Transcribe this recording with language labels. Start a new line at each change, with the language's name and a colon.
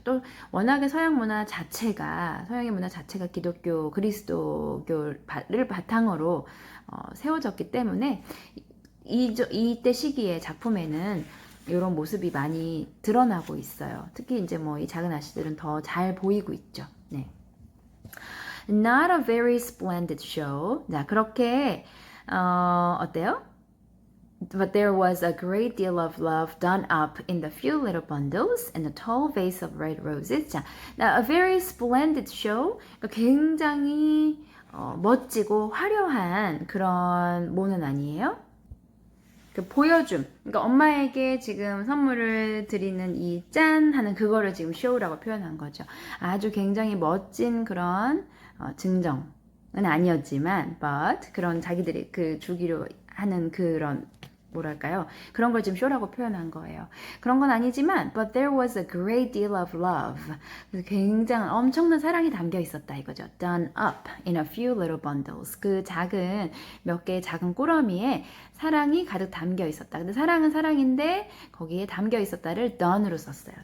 Korean: 또 워낙에 서양의 문화 자체가 기독교, 그리스도교를 바탕으로 세워졌기 때문에 이때 시기에 작품에는 이런 모습이 많이 드러나고 있어요. 특히 이제 이 작은 아씨들은 더 잘 보이고 있죠. 네.
English: Not a very splendid show.
Korean: 자, 그렇게 어때요?
English: But there was a great deal of love done up in the few little bundles and a tall vase of red roses. 자, a very splendid show.
Korean: 굉장히 멋지고 화려한 그런 뭐는 아니에요? 보여줌. 그러니까 엄마에게 지금 선물을 드리는 이 짠 하는 그거를 지금 쇼라고 표현한 거죠. 아주 굉장히 멋진 그런 증정은 아니었지만, but 그런 자기들이 주기로 하는 그런 뭐랄까요? 그런 걸 지금 쇼라고 표현한 거예요. 그런 건 아니지만
English: but there was a great deal of love.
Korean: 굉장한 엄청난 사랑이 담겨 있었다 이거죠.
English: Done up in a few little bundles.
Korean: 그 몇 개의 작은 꾸러미에 사랑이 가득 담겨 있었다. 근데 사랑은 사랑인데 거기에 담겨 있었다를 done으로 썼어요.